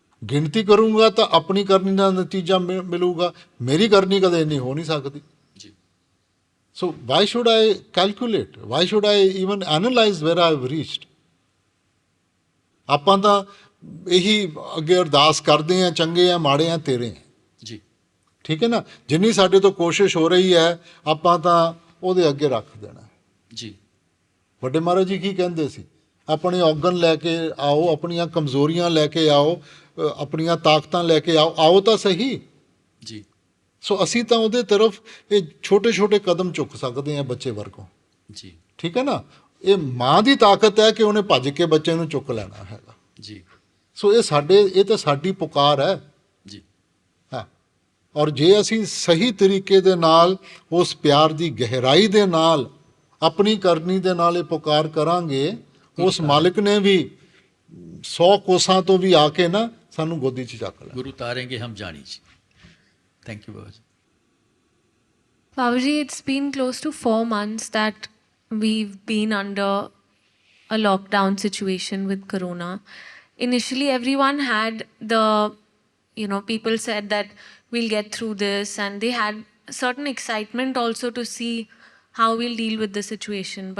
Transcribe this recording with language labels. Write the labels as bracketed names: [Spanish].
[Punjabi] ਗਿਣਤੀ ਕਰੂੰਗਾ ਤਾਂ ਆਪਣੀ ਕਰਨੀ ਦਾ ਨਤੀਜਾ ਮਿਲੂਗਾ, ਮੇਰੀ ਕਰਨੀ ਕਦੇ ਇੰਨੀ ਹੋ ਨਹੀਂ ਸਕਦੀ। ਜੀ [English] So why should I calculate? Why should I even analyze where I have reached? [Punjabi] ਆਪਾਂ ਤਾਂ ਇਹੀ ਅੱਗੇ ਅਰਦਾਸ ਕਰਦੇ ਆ, ਚੰਗੇ ਆ ਮਾੜੇ ਆ ਤੇਰੇ ਆ। ਜੀ ਠੀਕ ਹੈ ਨਾ। ਜਿੰਨੀ ਸਾਡੇ ਤੋਂ ਕੋਸ਼ਿਸ਼ ਹੋ ਰਹੀ ਹੈ ਆਪਾਂ ਤਾਂ ਉਹਦੇ ਅੱਗੇ ਰੱਖ ਦੇਣਾ। ਜੀ ਵੱਡੇ ਮਹਾਰਾਜ ਜੀ ਕੀ ਕਹਿੰਦੇ ਸੀ? ਆਪਣੇ ਔਗਣ ਲੈ ਕੇ ਆਓ, ਆਪਣੀਆਂ ਕਮਜ਼ੋਰੀਆਂ ਲੈ ਕੇ ਆਓ, ਆਪਣੀਆਂ ਤਾਕਤਾਂ ਲੈ ਕੇ ਆਓ, ਆਓ ਤਾਂ ਸਹੀ। ਜੀ ਸੋ ਅਸੀਂ ਤਾਂ ਉਹਦੇ ਤਰਫ ਇਹ ਛੋਟੇ ਛੋਟੇ ਕਦਮ ਚੁੱਕ ਸਕਦੇ ਹਾਂ ਬੱਚੇ ਵਰਗੋਂ। ਜੀ ਠੀਕ ਹੈ ਨਾ। ਇਹ ਮਾਂ ਦੀ ਤਾਕਤ ਹੈ ਕਿ ਉਹਨੇ ਭੱਜ ਕੇ ਬੱਚੇ ਨੂੰ ਚੁੱਕ ਲੈਣਾ ਹੈਗਾ। ਜੀ ਸੋ ਇਹ ਤਾਂ ਸਾਡੀ ਪੁਕਾਰ ਹੈ। ਜੀ ਹਾਂ। ਔਰ ਜੇ ਅਸੀਂ ਸਹੀ ਤਰੀਕੇ ਦੇ ਨਾਲ ਉਸ ਪਿਆਰ ਦੀ ਗਹਿਰਾਈ ਦੇ ਨਾਲ ਆਪਣੀ ਕਰਨੀ ਦੇ ਨਾਲ ਇਹ ਪੁਕਾਰ ਕਰਾਂਗੇ, ਉਸ ਮਾਲਿਕ ਨੇ ਵੀ 100 ਕੋਸਾਂ ਤੋਂ ਵੀ ਆ ਕੇ ਨਾ ਸਾਨੂੰ ਗੋਦੀ 'ਚ ਚੱਕ ਲੈਣਾ। ਗੁਰੂ ਤਾਰੇਂਗੇ ਹਮ ਜਾਣੀ ਜੀ। [English] thank you [Punjabi] Baba ji. [English] Babaji, it's been close to 4 months that we've been under a lockdown situation with Corona. Initially, everyone had people said that we'll get through this, and they had certain excitement also to see how we'll deal with the situation.